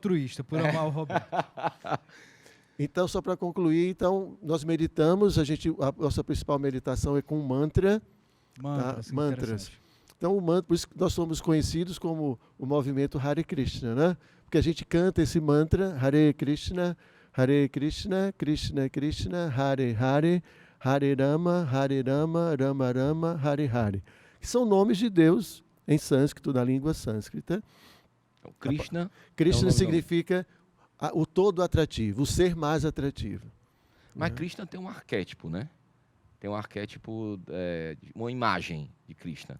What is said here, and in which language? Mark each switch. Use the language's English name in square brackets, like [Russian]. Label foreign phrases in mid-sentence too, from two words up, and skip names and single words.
[Portuguese] altruísta por amar o Roberto. Então, só para concluir, nós meditamos, a nossa principal meditação é com mantra. Mantras. Então, por isso que nós somos conhecidos como o movimento Hare Krishna, né? Porque a gente canta esse mantra, Hare Krishna, Krishna Krishna, Hare Hare, Hare Rama, Rama Rama, Hare Hare. Que são nomes de Deus em sânscrito, na língua sânscrita. Então, Krishna significa o todo atrativo, o ser mais atrativo. Mas Krishna tem um arquétipo, né? Tem um arquétipo, uma imagem de Krishna.